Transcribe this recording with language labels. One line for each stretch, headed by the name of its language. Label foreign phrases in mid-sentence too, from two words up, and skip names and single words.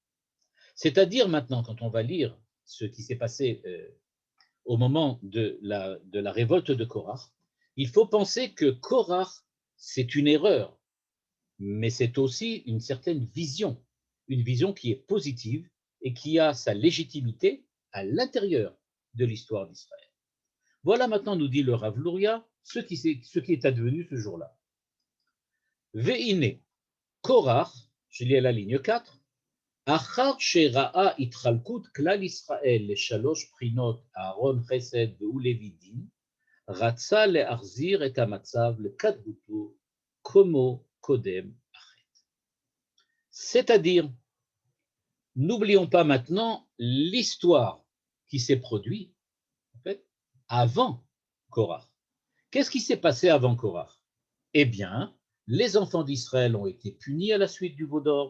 French: C'est-à-dire maintenant, quand on va lire ce qui s'est passé au moment de la révolte de Korach, il faut penser que Korach, c'est une erreur, mais c'est aussi une certaine vision, une vision qui est positive et qui a sa légitimité à l'intérieur de l'histoire d'Israël. Voilà maintenant, nous dit le Rav Luria, ce qui est advenu ce jour-là. Ve'ine, Korach, je lis à la ligne 4,
Hebrew: אחר שראה התחלקות כלל ישראל לשלוש בחינות אהרון חסד והוא לוי דין, רצה להחזיר את המצב לקדמותו כמו קודם החטא.
French: C'est-à-dire, n'oublions pas maintenant l'histoire qui s'est produite en fait, avant Korach. Qu'est-ce qui s'est passé avant Korach? Eh bien, les enfants d'Israël ont été punis à la suite du veau d'or.